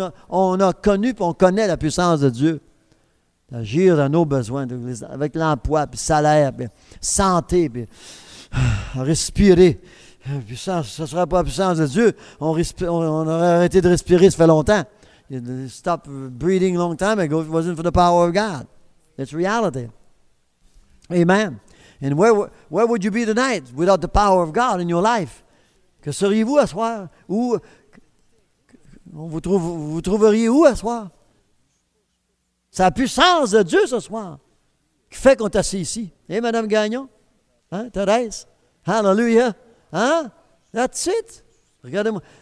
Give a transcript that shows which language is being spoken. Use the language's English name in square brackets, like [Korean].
[French] On a connu et on connaît la puissance de Dieu. D'agir dans nos besoins, avec l'emploi, puis salaire, puis santé, puis respirer. Puissance, ce ne serait pas la puissance de Dieu. On aurait arrêté de respirer, ça fait longtemps. [English] Stop breathing long time ago. It wasn't for the power of God. It's reality. Amen. And where would you be tonight without the power of God in your life? [French] Que seriez-vous à soir? Vous trouveriez où à soir? C'est la puissance de Dieu ce soir qui fait qu'on est assis ici. Et Mme Gagnon? Hein, Thérèse? Hallelujah! Hein? [English] That's it! [French] Regardez-moi.